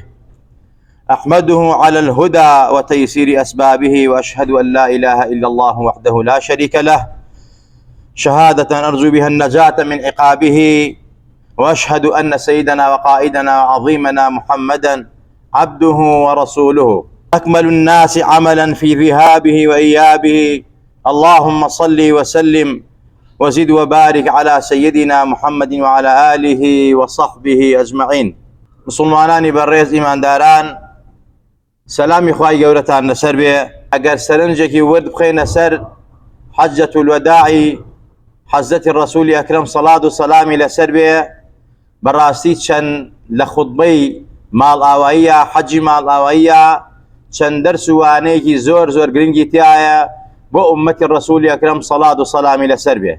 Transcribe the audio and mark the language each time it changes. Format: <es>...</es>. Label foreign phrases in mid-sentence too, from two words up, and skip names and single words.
<ar>أحمده على الهدى وتيسير أسبابه وأشهد أن لا إله إلا الله وحده لا شريك له شهادة أرجو بها النجاة من عقابه، وأشهد أن سيدنا وقائدنا وعظيمنا محمدا عبده ورسوله أكمل الناس عملا في ذهابه وإيابه. اللهم صل وسلم وزد وبارك على سيدنا محمد وعلى آله وصحبه أجمعين.</ar> <ckb>مسلمانانی بەڕێز ئیمانداران، سەلامی خوای گەورەتان لەسەر بێ. ئەگەر سەرنجێکی ورد بخێنە سەر</ckb> <ar>حەجەت الوداعی</ar> <ckb>حەزەتی ڕەسوولی ئەکرەم سەڵات و سەلامی لەسەر بێ، بەڕاستی چەند لە خوتبەی ماڵئاواییە، حەجی ماڵئاواییە، چەند دەرس و وانەیەکی زۆر زۆر گرنگی تایە بۆ ئومەتی ڕەسوولی ئەکرەم سەڵات و سەلامی لەسەر بێ.</ckb>